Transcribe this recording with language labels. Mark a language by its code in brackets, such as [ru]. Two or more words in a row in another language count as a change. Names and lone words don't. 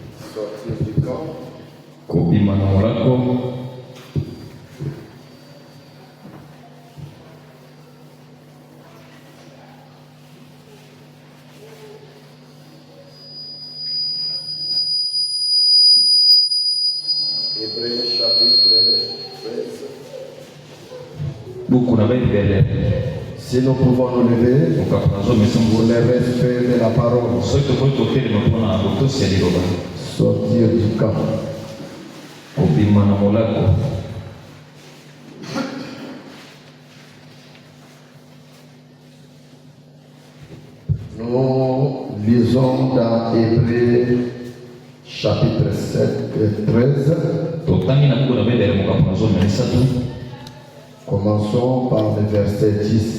[fr] Sortir du camp. [ln] Kobima na molako. [fr] Hébreux chapitre 13. Beaucoup n'avaient belle. Si nous pouvons nous lever pour le respect de la parole, sortir du camp. [ln] Kobima na molako. [fr] Nous lisons dans Hébreux chapitre 7 et 13. Commençons par le verset 10.